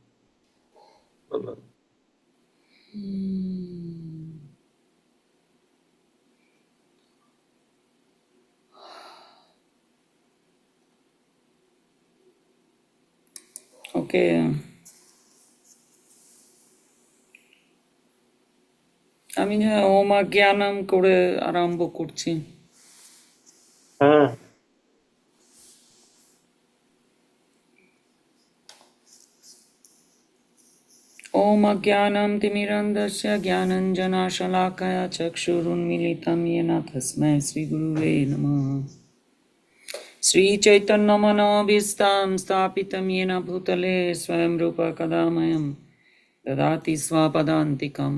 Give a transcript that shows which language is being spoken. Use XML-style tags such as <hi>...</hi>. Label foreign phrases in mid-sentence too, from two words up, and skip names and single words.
<bn>ওকে, আমি ওম জ্ঞানম করে আরম্ভ করছি। হ্যাঁ,</bn> <sa>ओम अज्ञानं तिमिरन्धस्य ज्ञानञ्जनशलाकया चक्षुरुन्मीलितं येन तस्मै श्रीगुरुवे नमः। श्रीचैतन्यमनोभीष्टं स्थापितं येन भूतले स्वयं रूप कदा मह्यं ददाति स्वपदान्तिकं।</sa>